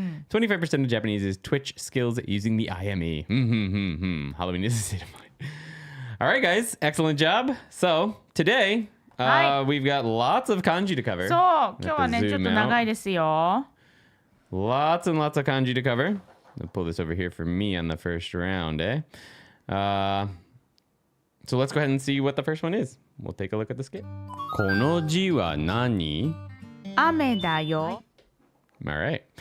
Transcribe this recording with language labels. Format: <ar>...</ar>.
<en>25% of Japanese is Twitch skills using the IME. Halloween is a state of mind. All right, guys, excellent job. So today we've got lots of kanji to cover.</en> <ja>そう、今日はねちょっと長いですよ。</ja> <en>Lots and lots of kanji to cover. I'll pull this over here for me on the first round, eh? So let's go ahead and see what the first one is. We'll take a look at the skit.</en> <ja>この字は何? 雨だよ。</ja> <en>All right.</en>